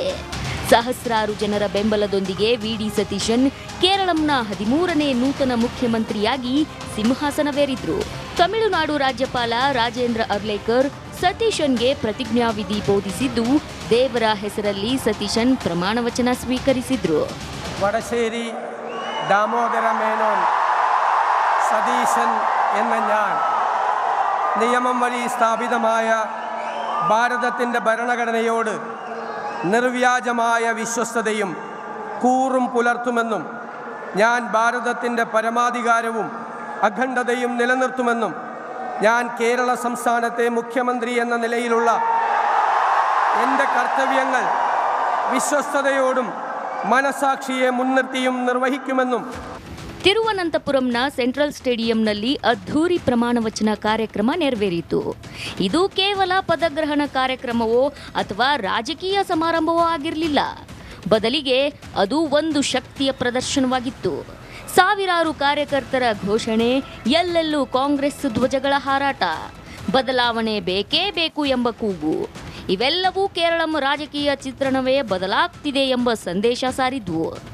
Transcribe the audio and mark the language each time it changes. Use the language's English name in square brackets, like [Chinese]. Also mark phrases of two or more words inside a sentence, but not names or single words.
[Kannada] ಸಹಸ್ರಾರು ಜನರ ಬೆಂಬಲದೊಂದಿಗೆ ವಿಡಿ ಸತೀಶನ್ ಕೇರಳಂನ 13ನೇ ನೂತನ ಮುಖ್ಯಮಂತ್ರಿಯಾಗಿ ಸಿಂಹಾಸನವೇರಿದ್ರು. ತಮಿಳುನಾಡು ರಾಜ್ಯಪಾಲ ರಾಜೇಂದ್ರ ಅರ್ಲೇಕರ್ ಸತೀಶನ್ಗೆ ಪ್ರತಿಜ್ಞಾವಿಧಿ ಬೋಧಿಸಿದ್ದು, ದೇವರ ಹೆಸರಲ್ಲಿ ಸತೀಶನ್ ಪ್ರಮಾಣ ವಚನ ಸ್ವೀಕರಿಸಿದ್ರು. [Malayalam] വടശ്ശേരി ദാമോദര മേനോൻ സതീശൻ എന്ന ഞാൻ നിയമം വഴി സ്ഥാപിതമായ ഭാരതത്തിൻ്റെ ഭരണഘടനയോട് നിർവ്യാജമായ വിശ്വസ്തതയും കൂറും പുലർത്തുമെന്നും ഞാൻ ഭാരതത്തിൻ്റെ പരമാധികാരവും അഖണ്ഡതയും നിലനിർത്തുമെന്നും ഞാൻ കേരള സംസ്ഥാനത്തെ മുഖ്യമന്ത്രി എന്ന നിലയിലുള്ള എൻ്റെ കർത്തവ്യങ്ങൾ വിശ്വസ്തയോടും മനസാക്ഷിയെ മുൻനിർത്തിയും നിർവഹിക്കുമെന്നും. [Kannada] ತಿರುವನಂತಪುರಂನ ಸೆಂಟ್ರಲ್ ಸ್ಟೇಡಿಯಂನಲ್ಲಿ ಅದ್ಧೂರಿ ಪ್ರಮಾಣ ವಚನ ಕಾರ್ಯಕ್ರಮ ನೆರವೇರಿತು. ಇದು ಕೇವಲ ಪದಗ್ರಹಣ ಕಾರ್ಯಕ್ರಮವೋ ಅಥವಾ ರಾಜಕೀಯ ಸಮಾರಂಭವೋ ಆಗಿರಲಿಲ್ಲ. ಬದಲಿಗೆ ಅದು ಒಂದು ಶಕ್ತಿಯ ಪ್ರದರ್ಶನವಾಗಿತ್ತು. ಸಾವಿರಾರು ಕಾರ್ಯಕರ್ತರ ಘೋಷಣೆ, ಎಲ್ಲೆಲ್ಲೂ ಕಾಂಗ್ರೆಸ್ ಧ್ವಜಗಳ ಹಾರಾಟ, ಬದಲಾವಣೆ ಬೇಕೇ ಬೇಕು ಎಂಬ ಕೂಗು, ಇವೆಲ್ಲವೂ ಕೇರಳಂ ರಾಜಕೀಯ ಚಿತ್ರಣವೇ ಬದಲಾಗ್ತಿದೆ ಎಂಬ ಸಂದೇಶ ಸಾರಿದ್ವು.